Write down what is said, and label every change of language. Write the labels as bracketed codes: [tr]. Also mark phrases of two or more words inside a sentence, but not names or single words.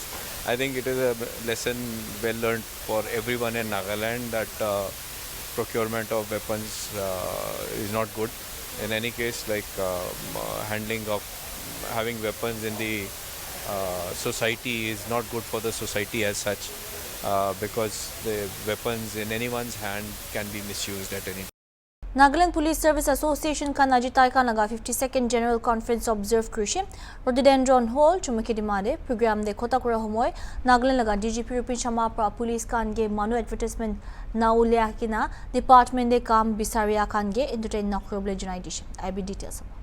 [en] I think it is a lesson well learned for everyone in Nagaland that procurement of weapons is not good. In any case, like handling of having weapons in the society is not good for the society as such, because the weapons in anyone's hand can be misused at any time. [nag] Nagaland Police Service Association kan ajitai kan laga 52nd General Conference observe krishe Rhododendron Hall Chumukidima de program de khota kura homoy Nagaland laga DGP Rupin Sharma pra police kan ge manu advertisement na ulya kina department de kam bisaria kan ge entertain na kroble janai dishe [en] IB details.